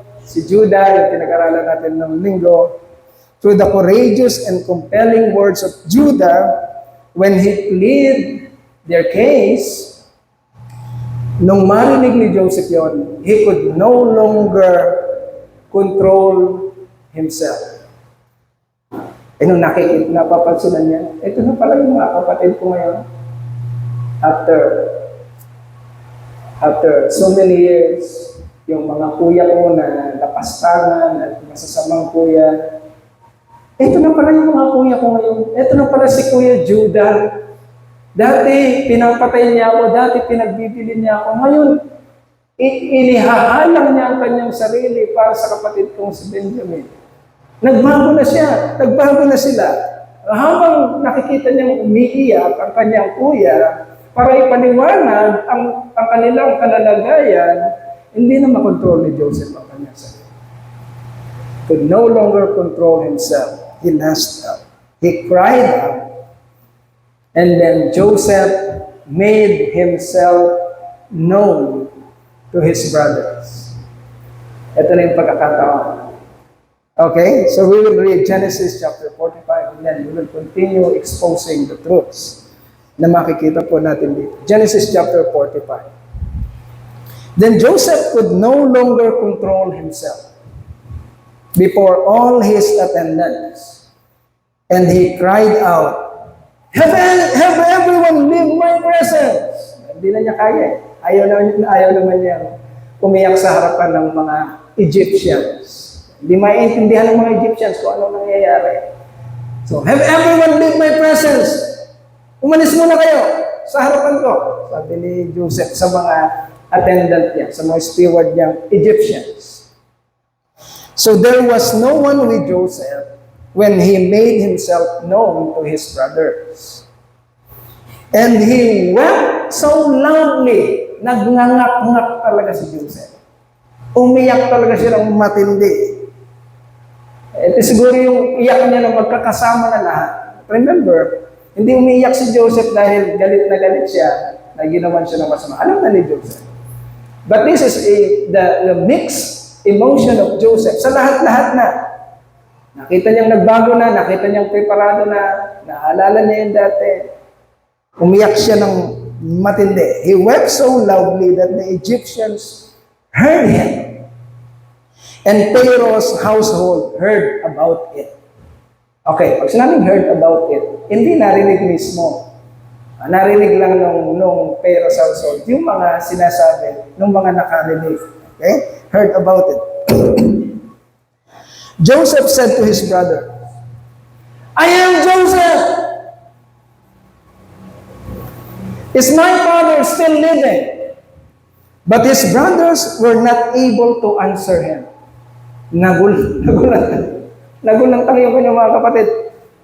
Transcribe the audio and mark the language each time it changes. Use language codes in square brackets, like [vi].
[tl] Si Judah, yung pinag-aralan natin ng linggo. [en] Through the courageous and compelling words of Judah, when he plead their case, [tl] nung marinig ni Joseph yon, [en] he could no longer control himself. [tl] Nung napapansunan niya, ito na pala yung mga kapatid ko ngayon. After so many years, yung mga kuya ko na napastangan at masasamang kuya, ito na pala yung mga kuya ko ngayon. Ito na pala si Kuya Judah. Dati, pinapatay niya ako. Dati, pinagbibili niya ako. Ngayon, inihahalang niya ang kanyang sarili para sa kapatid kong si Benjamin. Nagbago na siya. Nagbago na sila. Habang nakikita niyang umiiyak ang kanyang kuya, para ipaliwanag ang kanilang kalalagayan, hindi na makontrol ni Joseph ang kanyang sarili. [en] Could no longer control himself. He lashed out. He cried out. And then Joseph made himself known to his brothers. [tl] Ito na yung pagkakataon. [en] Okay, so we will read Genesis chapter 45 and then we will continue exposing the truths [tl] na makikita po natin dito. [en] Genesis chapter 45. Then Joseph could no longer control himself before all his attendants. And he cried out, have everyone leave my presence. [tl] Hindi na niya kaya. Ayaw naman niya umiyak sa harapan ng mga Egyptians. Hindi maintindihan ng mga Egyptians kung ano nangyayari. [en] So, have everyone leave my presence. [tl] Umalis muna kayo sa harapan ko. Sabi ni Joseph sa mga attendant niya, sa mga steward niyang Egyptians. [en] So there was no one with Joseph when he made himself known to his brothers. And he wept so loudly, [tl] nagngangak-ngak talaga si Joseph. Umiyak talaga siya ng matindi. Ito siguro yung iyak niya na magkakasama na lahat. Remember, hindi umiyak si Joseph dahil galit na galit siya, na ginawan siya ng masama. Alam na ni Joseph. [en] But this is the mixed emotion of Joseph. [tl] Sa lahat-lahat na. Nakita niyang nagbago na, nakita niyang preparado na, naalala niya yung dati. Umiyak siya ng matindi. [en] He wept so loudly that the Egyptians heard him. And Pharaoh's household heard about it. [tl] Okay, pag sinabing [en] heard about it, [tl] hindi narinig mismo. Narinig lang nung Pharaoh's household, yung mga sinasabi, nung mga nakarinig. Okay? [en] Heard about it. Joseph said to his brother, I am Joseph! Is my father still living? But his brothers were not able to answer him. [tl] Nagulantang yung kanyang mga kapatid.